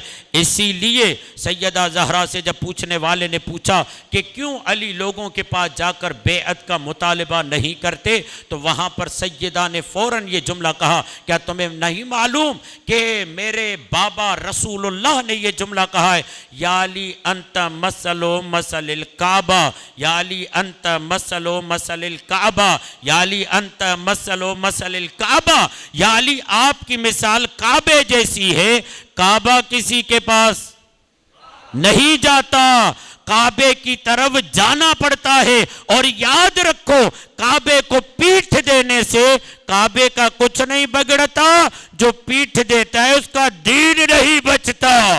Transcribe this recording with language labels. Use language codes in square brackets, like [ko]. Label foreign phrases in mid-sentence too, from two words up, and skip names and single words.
[ur] اسی لیے سیدہ زہرا سے جب پوچھنے والے نے پوچھا کہ کیوں علی لوگوں کے پاس جا کر بیعت کا مطالبہ نہیں کرتے، تو وہاں پر سیدہ نے فوراً یہ جملہ کہا، کیا تمہیں نہیں معلوم کہ میرے بابا رسول اللہ نے یہ جملہ کہا ہے، یا علی انت مثل و مثل الکعبہ، یا علی انت مثل و مثل الکعبہ، یا علی انت مثل و مثل الکعبہ، یا علی آپ کی مثال کعبے جیسی ہے. کعبہ کسی کے پاس نہیں جاتا، کعبے کی طرف جانا پڑتا ہے. اور یاد رکھو، کعبے کو پیٹھ دینے سے کعبے کا کچھ نہیں بگڑتا، جو پیٹھ دیتا ہے اس کا دین نہیں بچتا.